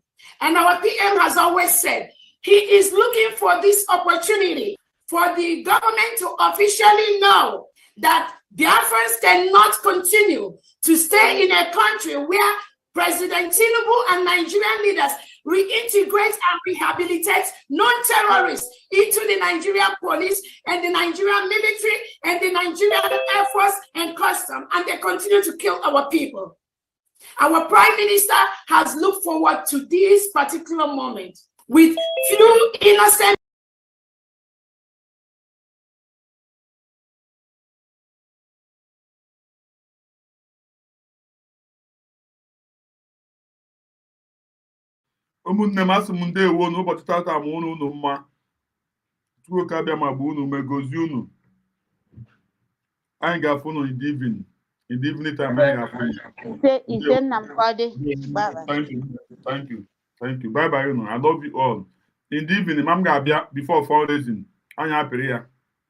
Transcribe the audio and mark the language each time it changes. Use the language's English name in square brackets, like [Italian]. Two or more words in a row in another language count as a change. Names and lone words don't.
[English] And our PM has always said he is looking for this opportunity for the government to officially know that Biafrans cannot continue to stay in a country where President Tinubu and Nigerian leaders reintegrate and rehabilitate non-terrorists into the Nigerian police and the Nigerian military and the Nigerian Air Force and custom, and they continue to kill our people. Our Prime Minister has looked forward to this particular moment with few innocent [Igbo] ụmụnne m asị m ndewo n'ụbọchị tata ma unu mma Chukwu ka bịa ma bụ unu megozie unu anyị ga-afụ unu [English] in the evening time [Igbo] anyị ga-afụ [English] thank you bye bye unu I love you all in the evening [Igbo] ma m ga-abịa [English] before fundraising [Igbo] anyị apịrị ya